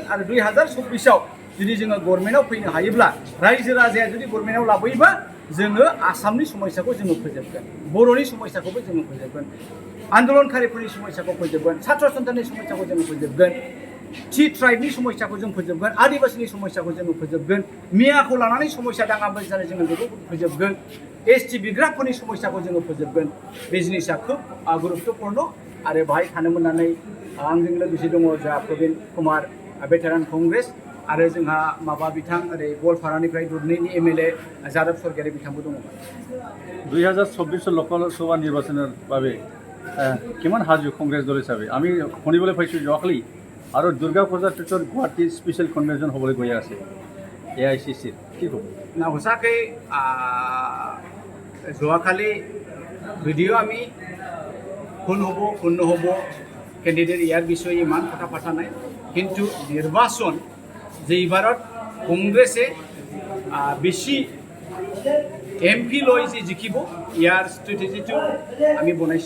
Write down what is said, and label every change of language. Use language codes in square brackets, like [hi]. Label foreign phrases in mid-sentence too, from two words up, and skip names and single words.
[brx] आरो 2024आव जुदि जोङो गभर्नमेन्टआव फैनो हायोब्ला, रायजो राजाया जुदि गभर्नमेन्टआव लाबोयोबा, जोङो आसामनि समस्याखौ जोङो फोजोबगोन, बर'नि समस्याखौबो जोङो फोजोबगोन, आन्दोलनकारिफोरनि समस्याखौ फोजोबगोन, छात्र सन्थाननि समस्याखौ जोङो फोजोबगोन, T ट्राइबनि समस्याखौ जों फोजोबगोन, आदिबासिनि समस्याखौ जोङो फोजोबगोन, मियाखौ लानानै समस्या दाङाबाजि जानाय जोङो बेखौ फोजोबगोन, ST बिग्राफोरनि समस्याखौ जोङो फोजोबगोन. बे जिनिसा खोब गुरुत्वपूर्ण. आरो बाहाय थानो मोननानै आंजों लोगोसे दङ जा प्रबिन कुमार, भेटेरान कंग्रेस, आरो जोंहा बिथां ओरै गवालपारानिफ्राय दुधनैनि MLA जादब सरगियारि बिथांबो दङ. [as] 2024 লোকসভা নিৰ্বাচনৰ বাবে কিমান সাজু কংগ্ৰেছ দল হিচাপে? আমি শুনিবলৈ পাইছোঁ যোৱাকালি আৰু দুৰ্গা পূজাৰ পিছত গুৱাহাটী [en] special convention [as] হ'বলৈ গৈ আছে AICCৰ, কি ক'ব? না সঁচাকৈ যোৱাকালি যদিও আমি কোন হ'ব কোন নহ'ব কেণ্ডিডেট ইয়াৰ বিষয়ে ইমান কথা পতা নাই, কিন্তু নিৰ্বাচন যে এইবাৰত কংগ্ৰেছে বেছি MP লৈ যে জিকিব, ইয়াৰ ষ্ট্ৰেটেজিটো আমি বনাইছে.